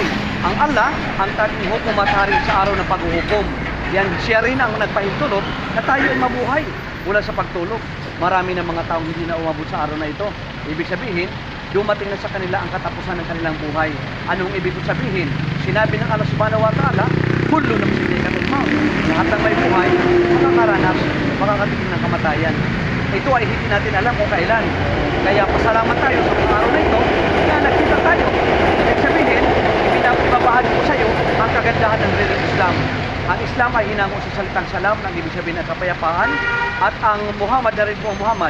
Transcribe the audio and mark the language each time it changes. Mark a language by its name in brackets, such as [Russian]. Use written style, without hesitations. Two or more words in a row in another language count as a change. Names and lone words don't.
[Filipino] Ang Allah, ang tanging hukom at hari sa araw ng paghuhukom. Yan, siya rin ang nagpahintulot na tayo ay mabuhay mula sa pagtulog. Marami ng mga taong hindi na umabot sa araw na ito. Ibig sabihin, dumating na sa kanila ang katapusan ng kanilang buhay. Anong ibig sabihin? Sinabi ng Allah [Arabic] سبحانه وتعالى, كل نفس ذائقة الموت. [Filipino] Lahat ng may buhay, makakaranas, makakatigil ng kamatayan. Ito ay hindi natin alam kung kailan. Kaya pasalamat tayo sa mga araw na ito na nakita tayo. Ibig sabihin, ibinabahagi ko sa iyo ang kagandahan ng reliyong Islam. Ang Islam ay hinango sa salitang salam ng ibig sabihin ng kapayapaan, at ang Muhammad na rin po Muhammad.